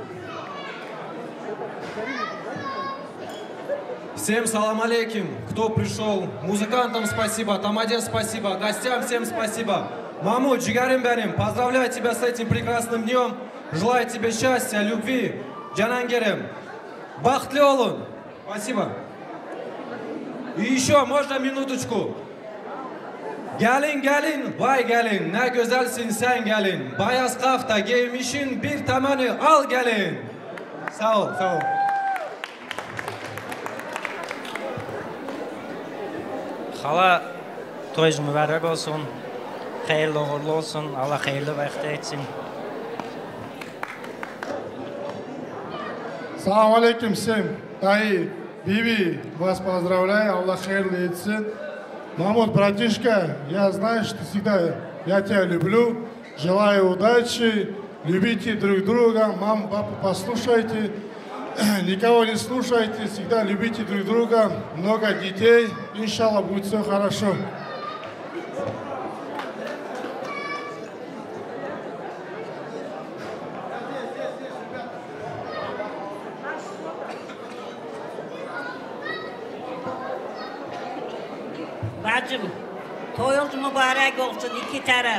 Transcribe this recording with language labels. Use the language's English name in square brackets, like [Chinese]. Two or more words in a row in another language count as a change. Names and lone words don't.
[Russian] Всем [Arabic] سلام عليكم, [Russian] кто пришел, музыкантам спасибо, Тамаде спасибо, гостям всем спасибо. Маму, [Turkish] Ciğerim benim, [Russian] поздравляю тебя с этим прекрасным днем, желаю тебе счастья, любви, Джанангерем, [Turkish] Bahtlı olun, [Russian] спасибо. И еще, можно минуточку? [Turkish] Gelin, vay gelin, ne güzelsin sen gelin, bayaz kafta giymişin bir tamanı al gelin. Sağ ol, sağ ol. Hala toyunuz mübarek olsun, hayırlı uğurlu olsun, Allah hayırlı vakit etsin. [Arabic] سلام عليكم [Russian] всем, Таи, Биби, вас поздравляю, [Turkish] Allah hayırlı etsin. [Russian] Мамут, братишка, я знаю, что всегда я тебя люблю, желаю удачи, любите друг друга, маму, папу послушайте, никого не слушайте, всегда любите друг друга, много детей, иншаллах будет все хорошо. [Turkish] Bacım, toyunuz mübarek olsun iki taraf.